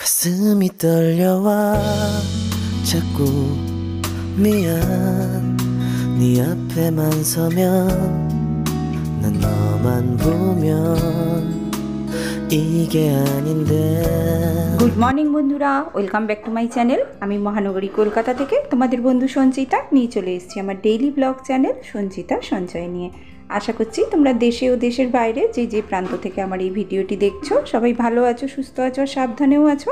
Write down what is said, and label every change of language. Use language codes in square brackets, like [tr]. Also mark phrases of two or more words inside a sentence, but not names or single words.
[ko] 가슴이 떨려와 자꾸 미안 네 앞에만 서면 난 너만 보면 이게 아닌데। [en] Good morning [bn] বন্ধুরা, [en] welcome back to my channel. [bn] আমি মহানগরী কলকাতা থেকে তোমাদের বন্ধু সঞ্চিতা নিয়ে চলে এসেছি আমার [en] daily blog channel [bn] সঞ্চিতা সঞ্চয় নিয়ে। আশা করছি তোমরা দেশে ও দেশের বাইরে যে প্রান্ত থেকে আমার এই ভিডিওটি দেখছো সবাই ভালো আছো, সুস্থ আছো, সাবধানেও আছো।